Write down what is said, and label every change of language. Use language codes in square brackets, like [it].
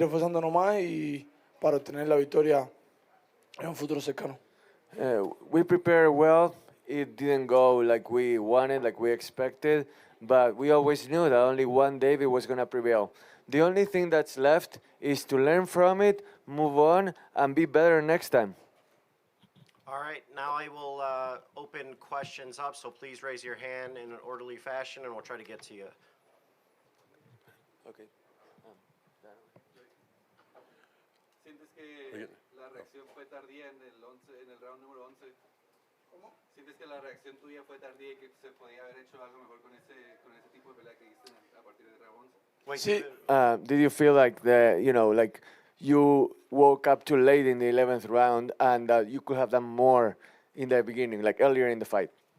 [es] esforzándonos más y para obtener la victoria en un futuro cercano. [en] We prepared well. It didn't go like we wanted, like we expected, but we always knew that only one David was going to prevail. The only thing that's left is to learn from it, move on, and be better next time. All right, now I will open questions up, so please raise your hand in an orderly fashion, and we'll try to get to you. Okay. [es] ¿Sientes que la reacción fue tardía en el round número 11? ¿Cómo? ¿Sientes que la reacción tuya fue tardía y que se podía haber hecho algo mejor con ese tipo de pelea que hiciste a partir del round 11? [en] Wait, [es] Sí, [en] Did you feel like like you woke up too late in the 11th round and you could have done more in the beginning, like earlier in the fight?